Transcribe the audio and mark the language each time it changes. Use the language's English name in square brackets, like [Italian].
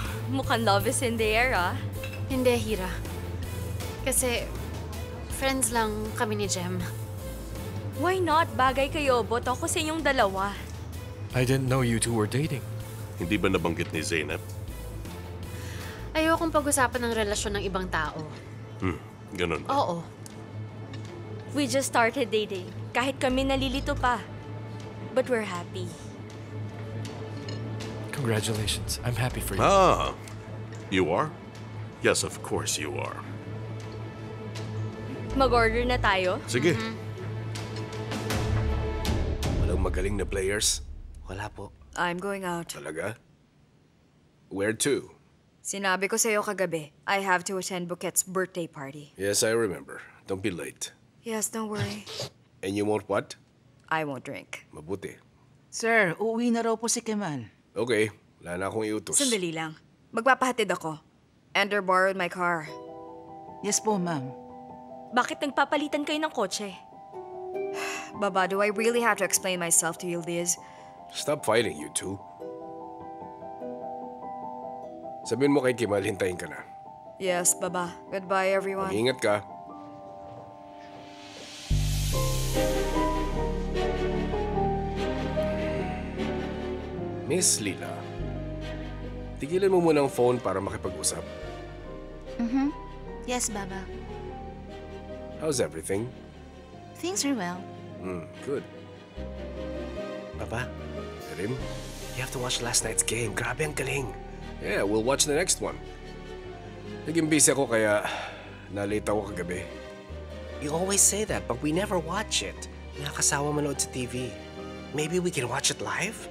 [English] Mukhang love is in the air, ah. [Filipino] Hindi, Hira. Kasi, friends lang kami ni Jem. [English] Why not? [Filipino] Bagay kayo. Boto ko sa inyong dalawa. [English] I didn't know you two were dating. [Filipino] Hindi ba nabanggit ni Zainab? Ayokong pag-usapan ng relasyon ng ibang tao. Ganun ba? Oo. [English] We just started dating. [Filipino] Kahit kami nalilito pa. [English] But we're happy. Congratulations. I'm happy for you. Ah, you are? Yes, of course you are. [Filipino] Mag-order na tayo? Sige. Walang magaling na players? Wala po. [English] I'm going out. Talaga? Where to? [Filipino] Sinabi ko sa'yo kagabi, [English] I have to attend Buket's birthday party. Yes, I remember. Don't be late. Yes, don't worry. And you won't what? I won't drink. [Filipino] Mabuti. Sir, uuwi na raw po si Kemal. Okay, wala na akong iutos. Sandali lang. Magpapahatid ako. [English] Ender borrowed my car. Yes po, ma'am. [Filipino] Bakit nagpapalitan kayo ng kotse? [English] Baba, do I really have to explain myself to you, Liz? Stop fighting, you two. [Filipino] Sabihin mo kay Kemal, hintayin ka na. [English] Yes, Baba. Goodbye, everyone. [Filipino] Mag-ingat ka. Miss Lila, tigilan mo muna ang phone para makipag-usap. [English] Yes, Baba. How's everything? Things are well. Good. Papa, Rim? you have to watch last night's game. [Filipino] Grabe ang galing. [English] Yeah, we'll watch the next one. [Filipino] Naging busy ako kaya nalate ako kagabi. [English] You always say that, but we never watch it. [Filipino] Nakakasawa manood sa TV. [English] Maybe we can watch it live?